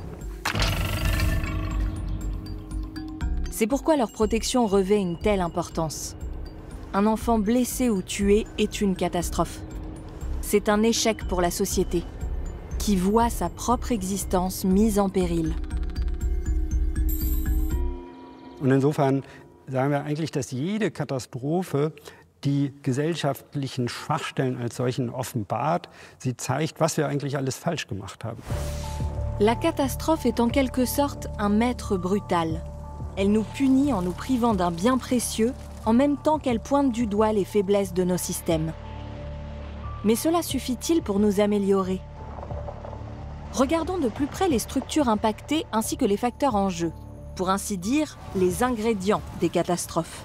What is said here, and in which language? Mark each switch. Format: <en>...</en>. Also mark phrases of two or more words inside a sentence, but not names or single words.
<fr>C'est pourquoi leur protection revêt une telle importance. Un enfant blessé ou tué est une catastrophe. C'est un échec pour la société, qui voit sa propre existence mise en péril.</fr> <de>Und insofern sagen wir eigentlich, dass jede Katastrophe die gesellschaftlichen Schwachstellen als solchen offenbart. Sie zeigt, was wir eigentlich alles falsch gemacht haben.</de> <fr>La catastrophe est en quelque sorte un maître brutal. Elle nous punit en nous privant d'un bien précieux, en même temps qu'elle pointe du doigt les faiblesses de nos systèmes. Mais cela suffit-il pour nous améliorer? Regardons de plus près les structures impactées ainsi que les facteurs en jeu, pour ainsi dire les ingrédients des catastrophes.</fr>